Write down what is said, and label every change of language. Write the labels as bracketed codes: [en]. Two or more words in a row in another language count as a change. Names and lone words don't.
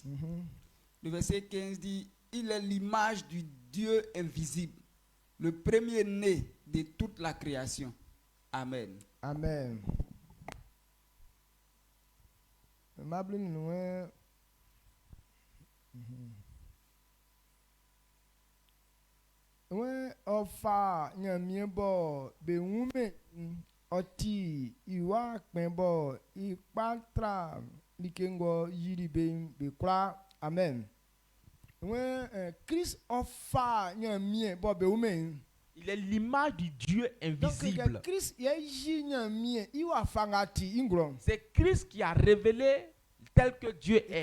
[fr] Le verset 15 dit: il est l'image du Dieu invisible, le premier-né de toute la création. Amen. Amen. [bci] Ofa nyamiebo be wume oti iwa kpenbo ipatra likengo yiribe be kwa. Amen. Christ ofa nyamiebo be wume. [fr] Il est l'image du Dieu invisible. C'est Christ qui a révélé tel que Dieu est.